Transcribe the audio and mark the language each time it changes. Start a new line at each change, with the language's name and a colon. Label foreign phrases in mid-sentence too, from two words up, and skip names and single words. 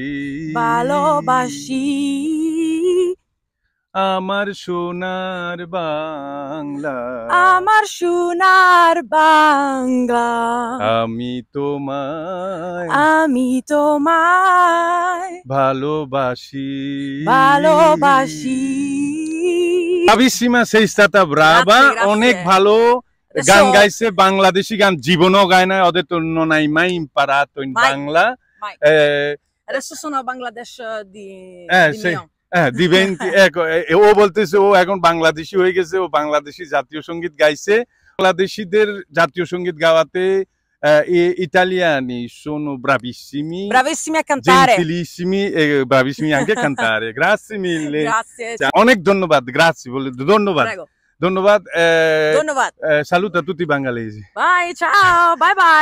Bangla: আমার সোনার বাংলা, আমার সোনার বাংলা, আমি তোমায় ভালোবাসি।
Italian: Bravissima, sei stata brava,
Bangla: অনেক ভালো গান গাইছে, বাংলাদেশি গান জীবনও গায় না, ওদের তো
Italian: non hai mai imparato in bangla. Adesso sono a Bangladesh di mio. diventi, ecco,
Bangla: ও বলতেছে ও এখন বাংলাদেশি হয়ে গেছে, ও বাংলাদেশি জাতীয় সঙ্গীত গাইছে। বাংলাদেশিদের জাতীয় সঙ্গীত গাওয়াতে
Italian: italiani sono bravissimi a cantare, gentilissimi e bravissimi anche a cantare. Grazie mille. Grazie.
Bangla: অনেক ধন্যবাদ, grazie, ধন্যবাদ।
Italian: Prego.
Bangla: ধন্যবাদ। ধন্যবাদ।
Italian: Saluta tutti i bangalesi.
English: Bye, ciao, bye bye.